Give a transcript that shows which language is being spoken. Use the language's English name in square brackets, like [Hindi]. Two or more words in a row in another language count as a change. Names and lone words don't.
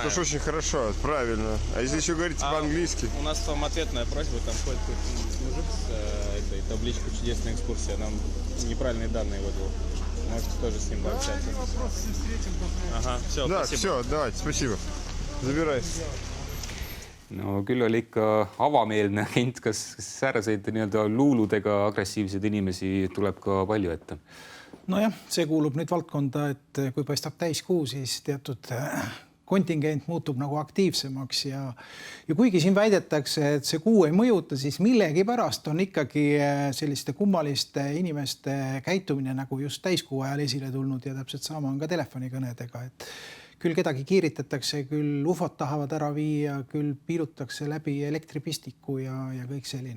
[Russian] Это ж очень хорошо, правильно. А если еще говорить по-английски? У нас вам ответная просьба, там ходит мужик с этой табличкой «Чудесная экскурсия», нам неправильные данные выдал. Можете тоже с ним пообщаться. Ага, все, Да, спасибо. все, давайте, спасибо. Забирай. [Estonian] No küll oli ikka avameelne agent, kas sääraseid nii-öelda luuludega agressiivseid inimesi tuleb ka palju ette? Nojah, see kuulub nüüd valdkonda, et kui paistab täiskuu, siis teatud kontingent muutub nagu aktiivsemaks ja kuigi siin väidetakse, et see kuu ei mõjuta, siis millegi pärast on ikkagi selliste kummaliste inimeste käitumine nagu just täiskuu ajal esile tulnud ja täpselt sama on ka telefonikõnedega, et küll kedagi kiiritatakse, küll ufot tahavad ära viia, küll piilutakse läbi elektripistiku ja kõik selline.